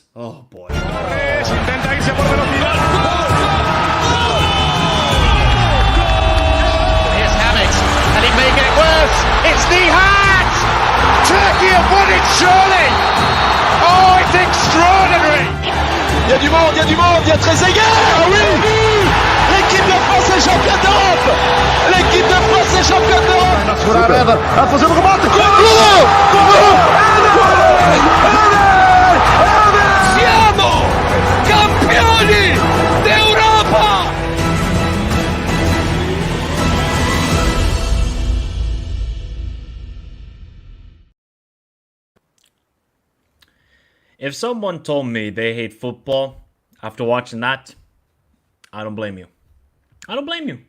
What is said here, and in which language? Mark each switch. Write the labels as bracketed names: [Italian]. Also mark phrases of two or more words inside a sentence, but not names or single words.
[English] Oh boy. [Spanish] Intenta irse por velocidad. [English] Here's Hammett, and it may get worse. It's Nihat! Turkey have won it, surely! Oh, it's extraordinary! [French] Il y a du monde, il y a du monde, il y a Trezeguet. Ah oui! L'équipe de France est championne d'Europe! L'équipe de France est championne d'Europe! [Portuguese] A fazer um remate! [Italian] Siamo campioni d'Europa! [English] If someone told me they hate football after watching that, I don't blame you. I don't blame you.